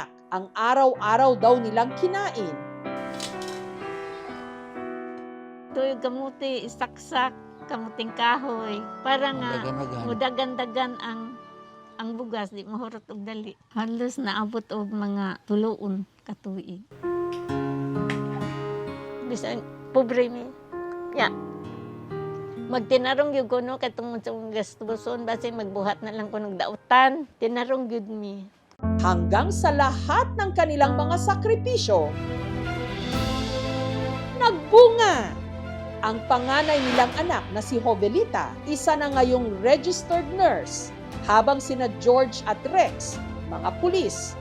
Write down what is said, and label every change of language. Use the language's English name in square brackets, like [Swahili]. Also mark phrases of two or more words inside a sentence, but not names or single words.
[Filipino] Ang araw-araw daw nilang kinain. Ito'y kamuti, isaksak, kamuting kahoy. [Cebuano] Para nga, mudagan-dagan ang bugas, di mahurot og dali. Halos naabot og mga tuloon katuig. Bisan, pobre mi. Ya. Magtinarong yun ko, no, katungod sa mga gastuson, basi magbuhat na lang ko ng dautan. Tinarong yun mi. [Filipino] Hanggang sa lahat ng kanilang mga sakripisyo, nagbunga! Ang panganay nilang anak na si Jovelita, isa na ngayong [English] registered nurse, [Filipino] habang sina George at Rex, mga pulis.